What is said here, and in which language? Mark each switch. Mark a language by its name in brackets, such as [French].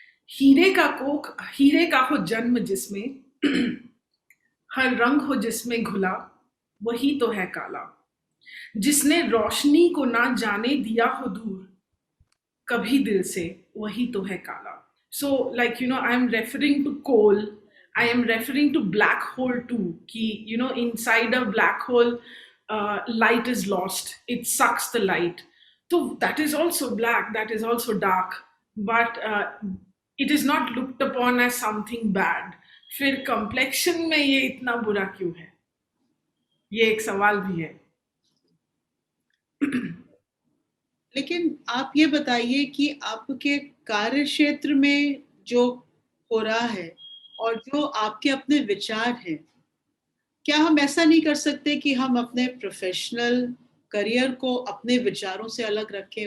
[Hindi] हीरे का हो जन्म जिसमें, हर रंग हो जिसमें घुला वही तो है काला। जिसने रोशनी को ना जाने दिया हो दूर कभी दिल से वही तो है काला। [English] So like I am referring to coal, I am referring to black hole too, कि inside a black hole light is lost, it sucks the light, so that is also black, that is also dark, but it is not looked upon as something bad. [Hindi] फिर complexion में ये इतना बुरा क्यों है, ये एक सवाल भी है। लेकिन आप ये बताइए कि आपके कार्य क्षेत्र में जो हो रहा है और जो आपके अपने विचार हैं, क्या हम ऐसा नहीं कर सकते कि हम अपने प्रोफेशनल करियर को अपने विचारों से अलग रखें?